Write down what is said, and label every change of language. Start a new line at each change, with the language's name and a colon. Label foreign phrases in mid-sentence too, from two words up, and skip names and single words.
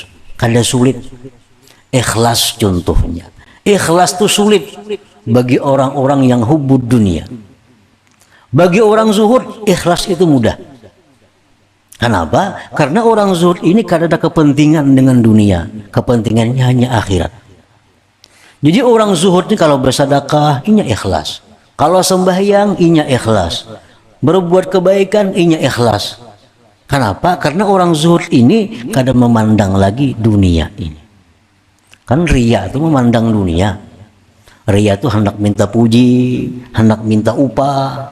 Banjar: Kada sulit. Ikhlas contohnya.
Indonesian: Ikhlas itu sulit bagi orang-orang yang
Arabic: hubbud dunia.
Indonesian: Bagi orang zuhud, ikhlas itu mudah. Kenapa?
Banjar: Karena orang zuhud ini kada ada kepentingan dengan dunia.
Indonesian: Kepentingannya hanya akhirat.
Banjar: Jadi orang zuhud ini kalau bersedekah, inya ikhlas. Kalau sembahyang, inya ikhlas. Berbuat kebaikan, inya ikhlas.
Indonesian: Kenapa?
Banjar: Karena orang zuhud ini kada memandang lagi dunia ini.
Indonesian: Kan riya itu memandang dunia. Riya itu hendak minta puji, hendak minta upah.